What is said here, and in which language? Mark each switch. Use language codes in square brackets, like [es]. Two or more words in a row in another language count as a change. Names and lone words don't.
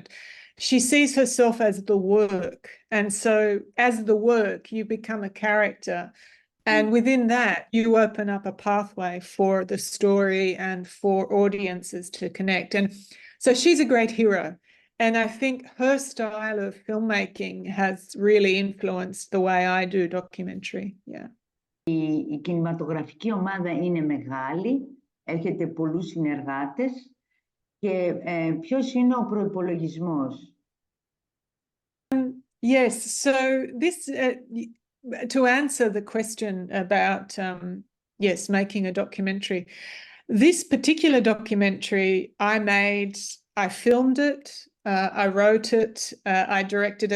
[en] She sees herself as the work, and so as the work you become a character, and within that you open up a pathway for the story and for audiences to connect. And so she's a great hero. And I think her style of filmmaking has really influenced the way I do documentary. Yeah. [el] Η κινηματογραφική ομάδα είναι μεγάλη, έχετε πολλούς συνεργάτες και ποιος είναι ο προϋπολογισμός? [en] Yes, so this, to answer the question about, yes, making a documentary, this particular documentary I filmed it, I wrote it, I directed it.